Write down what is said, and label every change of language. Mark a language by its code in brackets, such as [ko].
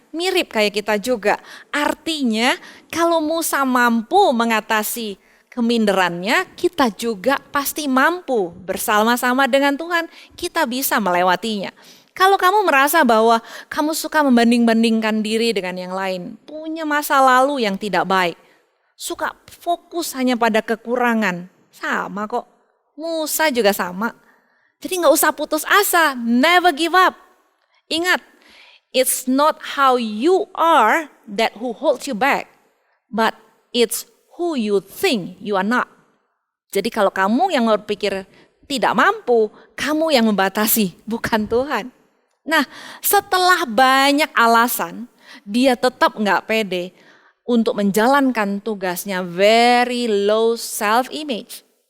[id] Mirip kayak kita juga. Artinya kalau Musa mampu mengatasi keminderannya, kita juga pasti mampu bersama-sama dengan Tuhan. Kita bisa melewatinya. Kalau kamu merasa bahwa kamu suka membanding-bandingkan diri dengan yang lain, punya masa lalu yang tidak baik, suka fokus hanya pada kekurangan, sama kok. Musa juga sama. Jadi gak usah putus asa, [en] never give up. [id] Ingat, [en] it's not how you are that who holds you back, but it's who you think you are not. [id] Jadi kalau kamu yang berpikir tidak mampu, kamu yang membatasi, bukan Tuhan. Nah, setelah banyak alasan, dia tetap gak pede untuk menjalankan tugasnya, [en] very low self-image.